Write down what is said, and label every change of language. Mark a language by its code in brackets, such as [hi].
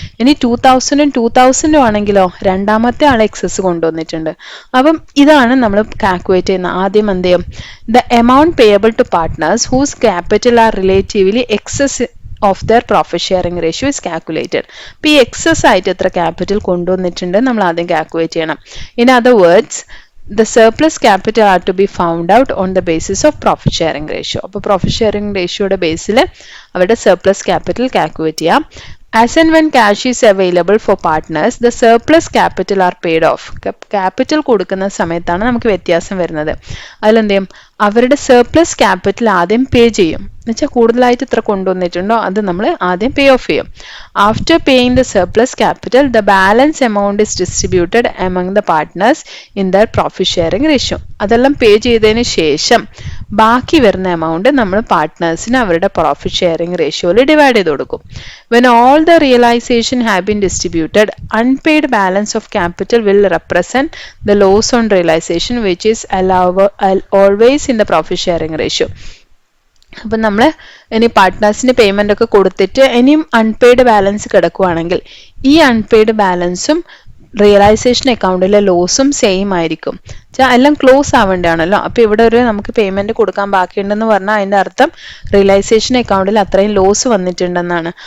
[ml] ഇനി 2000 ആണെങ്കിലോ രണ്ടാമത്തെ ആൾ എക്സസ് കൊണ്ടുവന്നിട്ടുണ്ട്. അപ്പം ഇതാണ് നമ്മൾ കാൽക്കുലേറ്റ് ചെയ്യുന്ന. ആദ്യം എന്ത് ചെയ്യും, [en] The amount payable to partners whose capital are relatively excess of their profit sharing ratio is calculated. [ml] അപ്പോൾ ഈ എക്സസ് ആയിട്ട് എത്ര ക്യാപിറ്റൽ കൊണ്ടുവന്നിട്ടുണ്ട് നമ്മൾ ആദ്യം കാൽക്കുലേറ്റ് ചെയ്യണം. [en] In other words the surplus capital are to be found out on the basis of profit sharing ratio. [ml] അപ്പോൾ profit sharing ratio യുടെ ബേസിൽ അവരുടെ surplus capital കാൽക്കുലേറ്റ് ചെയ്യാം. [en] As and when cash is available for partners, the surplus capital are paid off. [ml] Capital കൊടുക്കുന്ന സമയത്താണ് നമുക്ക് വ്യത്യാസം വരുന്നത്. അതിലെന്ത് ചെയ്യും, അവരുടെ സർപ്ലസ് ക്യാപിറ്റൽ ആദ്യം പേ ചെയ്യും. എന്നുവെച്ചാൽ കൂടുതലായിട്ട് ഇത്ര കൊണ്ടുവന്നിട്ടുണ്ടോ അത് നമ്മൾ ആദ്യം പേ ഓഫ് ചെയ്യും. [en] After paying the surplus capital the balance amount is distributed among the partners in their profit sharing ratio. [ml] അതെല്ലാം പേ ചെയ്തതിന് ശേഷം ബാക്കി വരുന്ന എമൗണ്ട് നമ്മൾ പാർട്ട്നേഴ്സിന് അവരുടെ പ്രോഫിറ്റ് ഷെയറിംഗ് റേഷ്യോയിൽ ഡിവൈഡ് ചെയ്ത് കൊടുക്കും. [en] When all the realization have been distributed, unpaid balance of capital will represent the loss on realization which is always in the profit sharing ratio. [ml] അപ്പം നമ്മൾ ഇനി പാർട്ട്നേഴ്സിന് പേയ്മെന്റ് ഒക്കെ കൊടുത്തിട്ട് ഇനിയും അൺപെയ്ഡ് ബാലൻസ് കിടക്കുവാണെങ്കിൽ ഈ unpaid ബാലൻസും റിയലൈസേഷൻ അക്കൗണ്ടിലെ ലോസും സെയിം ആയിരിക്കും. എല്ലാം ക്ലോസ് ആവേണ്ടതാണല്ലോ. അപ്പോൾ ഇവിടെ ഒരു നമുക്ക് പേയ്മെന്റ് കൊടുക്കാൻ ബാക്കിയുണ്ടെന്ന് പറഞ്ഞാൽ അതിന്റെ അർത്ഥം റിയലൈസേഷൻ അക്കൗണ്ടിൽ അത്രയും ലോസ് വന്നിട്ടുണ്ടെന്നാണ്.